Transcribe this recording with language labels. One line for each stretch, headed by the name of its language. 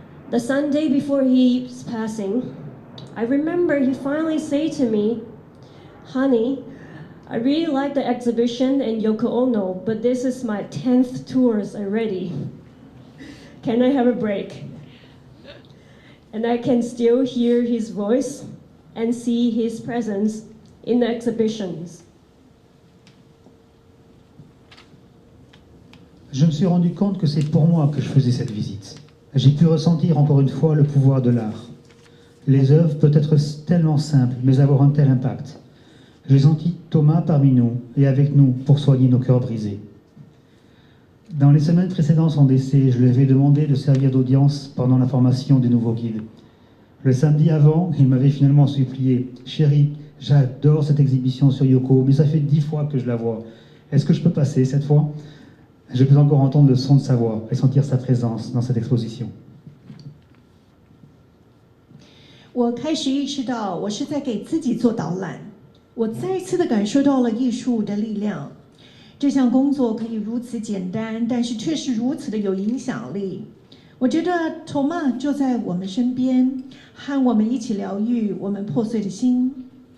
English: The Sunday before his passing, I remember he finally said to me, "Honey, I really like the exhibition and Yoko Ono, but this is my 10th tours already. Can I have a break?" And I can still hear his voice and see his presence in the exhibitions.
French: Je me suis rendu compte que c'est pour moi que je faisais cette visite. J'ai pu ressentir encore une fois le pouvoir de l'art. Les œuvres peuvent être tellement simples, mais avoir un tel impact. J'ai senti Thomas parmi nous et avec nous pour soigner nos cœurs brisés. Dans les semaines précédant son décès, je lui avais demandé de servir d'audience pendant la formation des nouveaux guides. Le samedi avant, il m'avait finalement supplié « Chérie, j'adore cette exhibition sur Yoko, mais ça fait 10 fois que je la vois. Est-ce que je peux passer cette fois ?» Je peux encore entendre le son de sa voix et sentir sa présence dans cette exposition.
Chinese: 我开始意识到，我是在给自己做导览。我再一次的感受到了艺术的力量。这项工作可以如此简单，但是却是如此的有影响力。我觉得 Thomas 就在我们身边，和我们一起疗愈我们破碎的心。